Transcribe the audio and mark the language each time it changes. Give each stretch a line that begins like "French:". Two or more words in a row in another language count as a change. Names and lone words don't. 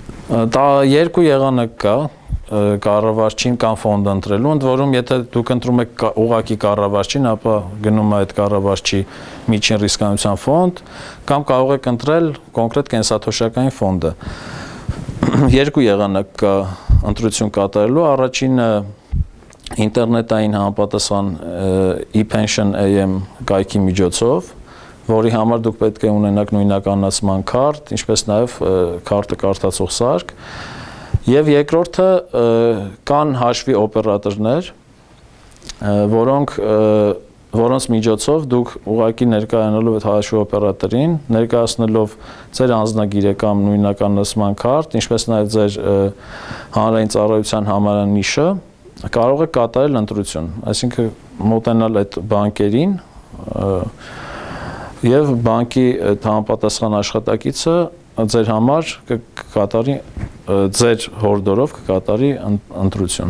Armenian: Դա երկու եղանակ կա կառավարչին կամ ֆոնդը ընտրելու, ընդ որում եթե դուք ընտրում եք ուղղակի կառավարչին, ապա գնում է այդ կառավարչի միջին ռիսկայնության ֆոնդ, կամ կարող եք ընտրել կոնկրետ կենսաթոշակային ֆոնդը։ Երկու եղանակ կա ընտրություն կատարելու, առաջինը ինտերնետային համապատասխան e-pension AM կայքի միջոցով, որի համար դուք պետք է ունենաք նույնականացման քարտ, ինչպես նաև քարտը կարդացող սարք։ Եվ երկրորդը կան հաշվի օպերատորներ, որոնց միջոցով դուք ուղղակի ներկայանալով այդ հաշվի օպերատորին, ներկայացնելով ձեր անձնագիրը կամ նույնականացման քարտ, ինչպես նաև ձեր հանրային ծառայության համարանիշը, կարող եք կատարել ընտրություն, այսինքն մոտենալ այդ բանկերին եւ բանկի համապատասխան աշխատակիցը ձեր համար կկատարի ձեր հորդորով կկատարի ընտրություն։